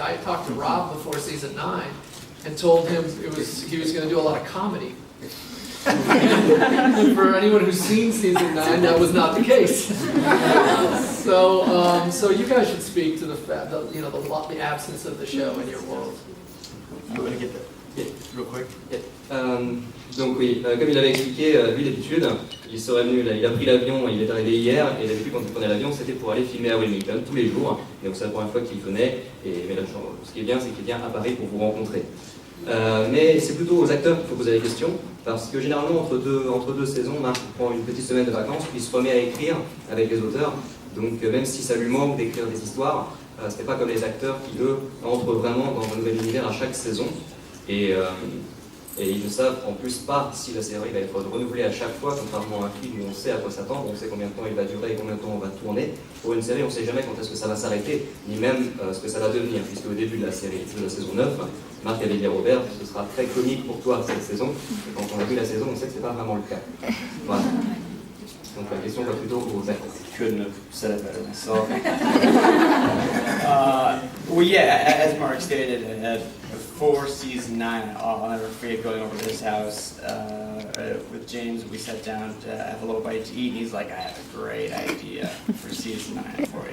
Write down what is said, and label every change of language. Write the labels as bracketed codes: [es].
[en] I talked to Rob before season 9 and told him he was going to do a lot of comedy. And for anyone who's seen season 9, that was not the case. So you guys should speak to the absence of the show in your world. I'm going to get that. Real quick. [fr] Donc oui, comme il l'avait expliqué, lui d'habitude, il serait venu, il a pris l'avion, il est arrivé hier, et d'habitude quand il prenait l'avion, c'était pour aller filmer à Wilmington tous les jours. Donc c'est la première fois qu'il venait, mais là, ce qui est bien, c'est qu'il vient à Paris pour vous rencontrer. Mais c'est plutôt aux acteurs qu'il faut poser la question, parce que généralement entre deux saisons, Mark prend une petite semaine de vacances, puis il se remet à écrire avec les auteurs. Donc même si ça lui manque d'écrire des histoires, ce n'est pas comme les acteurs qui, eux, entrent vraiment dans un nouvel univers à chaque saison. Et ils ne savent en plus pas si la série va être renouvelée à chaque fois, contrairement à un film où on sait à quoi s'attendre, on sait combien de temps il va durer et combien de temps on va tourner. Pour une série, on ne sait jamais quand est-ce que ça va s'arrêter, ni même ce que ça va devenir, puisque au début de la série, de la saison 9, Mark avait dit à Robert, ce sera très comique pour toi cette saison, et quand on a vu la saison, on sait que ce n'est pas vraiment le cas. Voilà. Donc la question va plutôt aux acteurs. [en] Couldn't have said it better myself. Well, yeah, as Mark stated, before season 9, I'll never forget going over to his house with James. We sat down to have a little bite to eat, and he's like, I have a great idea for season 9 for it.